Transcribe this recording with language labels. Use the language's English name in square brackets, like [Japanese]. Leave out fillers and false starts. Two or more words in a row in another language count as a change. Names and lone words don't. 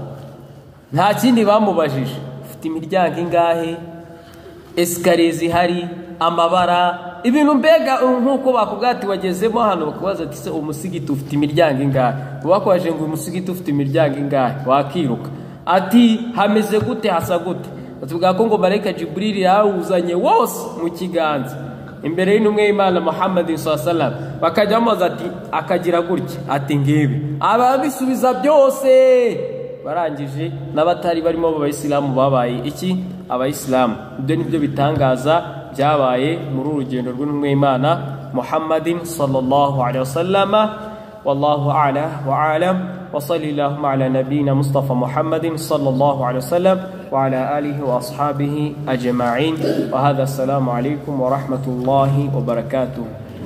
[Kinyarwanda] Nta kindi bamubajije, ufite imiryango ingahe, esikariye zihari, amabara, ibintu mbega nkuko bakubwira ati wagezemo hano bakubaza ati se umusigiti ufite imiryango ingahe. Bakwaje ngo umusigiti ufite imiryango ingahe wakiruka. Ati hameze gute, hasa gute. Tuvuga ko ngo Malaika Jibril yawuzanye wose mu kiganza imbere y'intumwa y'Imana Muhammadin [Arabic] صلى الله عليه وسلم. [Kinyarwanda] Bakajya bamubaza ati akagira gutya, ati ngibi ababisubiza byose. Barangije n'abatari barimo abayisilamu babaye iki, abayisilamu. Ibyo nibyo bitangaza byabaye muri urugendo rw'intumwa y'Imana Muhammadin [Arabic] صلى الله عليه وسلم. والله أعلى وأعلم. وصلى اللهم على نبينا مصطفى محمد صلى الله عليه وسلم وعلى آله وأصحابه أجمعين. وهذا السلام عليكم ورحمة الله وبركاته.